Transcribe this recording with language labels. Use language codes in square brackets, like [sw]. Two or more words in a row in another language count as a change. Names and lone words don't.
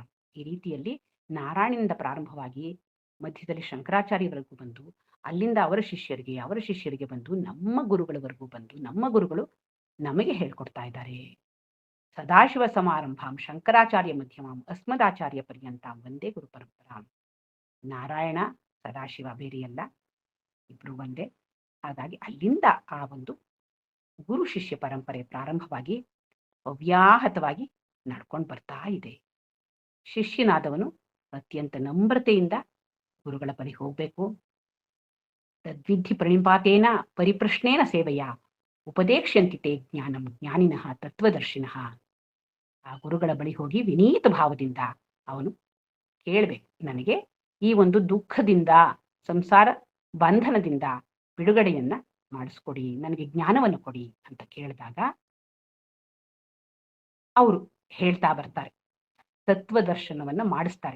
[kn] ಈ ರೀತಿಯಲ್ಲಿ ನಾರಾಯಣನಿಂದ ಪ್ರಾರಂಭವಾಗಿ ಮಧ್ಯದಲ್ಲಿ ಶಂಕರಾಚಾರ್ಯವರೆಗೂ ಬಂದು, ಅಲ್ಲಿಂದ ಅವರ ಶಿಷ್ಯರಿಗೆ ಬಂದು ನಮ್ಮ ಗುರುಗಳವರೆಗೂ ಬಂದು, ನಮ್ಮ ಗುರುಗಳು ನಮಗೆ ಹೇಳ್ಕೊಡ್ತಾ ಇದ್ದಾರೆ. [sa] ಸದಾಶಿವ ಸಮಾರಂಭಾಂ ಶಂಕರಾಚಾರ್ಯ ಮಧ್ಯಮಾಂ ಅಸ್ಮದಾಚಾರ್ಯ ಪರ್ಯಂತಾಂ ವಂದೇ ಗುರು ಪರಂಪರಾಂ. [kn] ನಾರಾಯಣ ಸದಾಶಿವ ಬೇರೆಯಲ್ಲ, ಇಬ್ರು ಒಂದೇ. ಹಾಗಾಗಿ ಅಲ್ಲಿಂದ ಆ ಒಂದು ಗುರು ಶಿಷ್ಯ ಪರಂಪರೆ ಪ್ರಾರಂಭವಾಗಿ ಅವ್ಯಾಹತವಾಗಿ ನಡ್ಕೊಂಡು ಬರ್ತಾ ಇದೆ. ಶಿಷ್ಯನಾದವನು ಅತ್ಯಂತ ನಮ್ರತೆಯಿಂದ ಗುರುಗಳ ಬಳಿ ಹೋಗ್ಬೇಕು. [sa] ತದ್ವಿಧಿ ಪ್ರಣಿಪಾತೇನ ಪರಿಪ್ರಶ್ನೇನ ಸೇವೆಯ ಉಪದೇಕ್ಷ್ಯಂತಿ ತೇ ಜ್ಞಾನಂ ಜ್ಞಾನಿನಃ ತತ್ವದರ್ಶಿನಃ. [kn] ಆ ಗುರುಗಳ ಬಳಿ ಹೋಗಿ ವಿನೀತ ಭಾವದಿಂದ ಅವನು ಕೇಳಬೇಕು, ನನಗೆ ಈ ಒಂದು ದುಃಖದಿಂದ, ಸಂಸಾರ ಬಂಧನದಿಂದ ಬಿಡುಗಡೆಯನ್ನ ಮಾಡಿಸ್ಕೊಡಿ, ನನಗೆ ಜ್ಞಾನವನ್ನು ಕೊಡಿ ಅಂತ ಕೇಳಿದಾಗ ಅವರು ಹೇಳ್ತಾ ಬರ್ತಾರೆ, ತತ್ವದರ್ಶನವನ್ನ ಮಾಡಿಸ್ತಾರೆ.